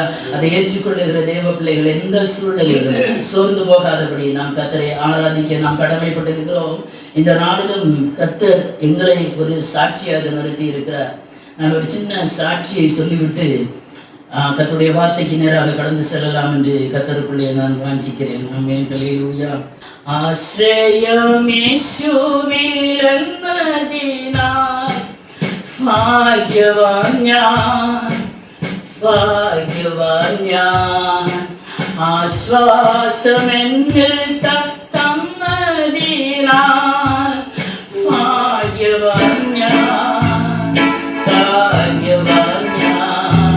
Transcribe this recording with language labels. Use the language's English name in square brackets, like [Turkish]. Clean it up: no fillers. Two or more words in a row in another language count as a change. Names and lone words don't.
[Tamil] அதை ஏற்றுக்கொள்ளுகிற தேவ பிள்ளைகள் எந்த சூழ்நிலையிலும் சோர்ந்து போகாதபடி நாம் கர்த்தரை ஆராதிக்க நாம் கடமைப்பட்டிருக்கிறோம். இந்த நாளிலும் கர்த்தர் எங்களை ஒரு சாட்சியாக நிறுத்தி இருக்கிறார். நான் ஒரு சின்ன சாட்சியை சொல்லிவிட்டு கர்த்தருடைய வார்த்தைக்கு நேராக கடந்து செல்லலாம் என்று கர்த்தருக்குள்ளே நான் வாஞ்சிக்கிறேன். ஆமென், அல்லேலூயா. [Malayalam] ஆശ്രയം യേശുവിൽ എന്നതിനാൽ ഭാഗ്യവാൻ ഞാൻ, ഭാഗ്യവാൻ ഞാൻ. ആശ്വാസം എന്നിൽ തന്നതിനാൽ ഭാഗ്യവാൻ ഞാൻ, ഭാഗ്യവാൻ ഞാൻ.